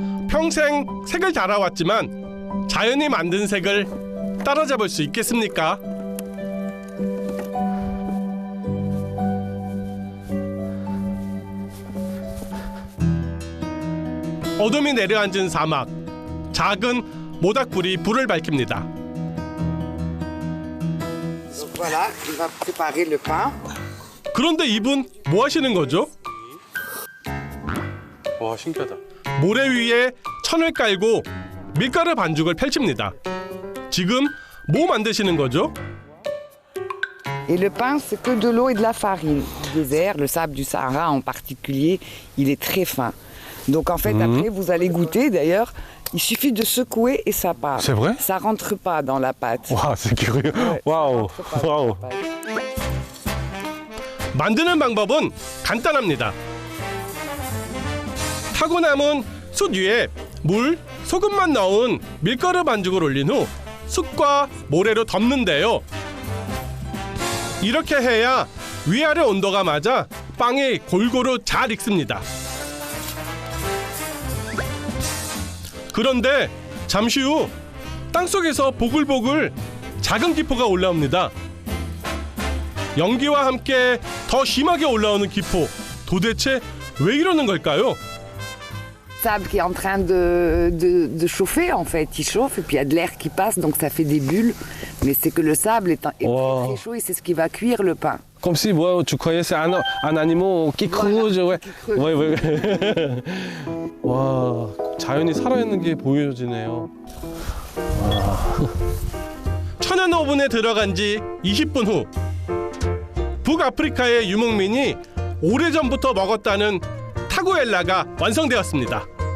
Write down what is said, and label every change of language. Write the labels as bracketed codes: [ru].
[ko] 평생 색을 달아왔지만 자연이 만든 색을 따라잡을 수 있겠습니까? 어둠이 내려앉은 사막. 작은 모닥불이 불을 밝힙니다. [fr] Voilà, il va préparer le pain. [ko] 그런데 이분 뭐 하시는 거죠? 와, 신기하다. 모래 위에 천을 깔고 밀가루 반죽을 펼칩니다. 지금 뭐 만드시는 거죠? [fr] Et le pain, c'est que de l'eau et de la farine. Le désert, le sable du Sahara en particulier, il est très fin. Donc en fait, après, vous allez goûter. D'ailleurs, il suffit de secouer et ça part. C'est vrai? Ça rentre pas dans la pâte. 와, c'est curieux. 와우, 와우. [ko] 만드는 방법은 간단합니다. 타고 남은 숯 위에 물, 소금만 넣은 밀가루 반죽을 올린 후 숯과 모래로 덮는데요. 이렇게 해야 위아래 온도가 맞아 빵이 골고루 잘 익습니다. 그런데 잠시 후 땅속에서 보글보글 작은 기포가 올라옵니다. 연기와 함께 더 심하게 올라오는 기포. 도대체 왜 이러는 걸까요? [fr] Sable qui est en train de chauffer, en fait. Il chauffe et puis il y a de l'air qui passe, donc ça fait des bulles. Mais c'est que le sable est très, très chaud et c'est ce qui va cuire le pain. Comme si moi, tu connaissais un animal qui creuse. Ouais. Ouais. [ko] 와, 자연이 살아있는 게 보여지네요. 천연 오븐에 들어간 지 20분 후 북아프리카의 유목민이 오래전부터 먹었다는 타구엘라가 완성되었습니다.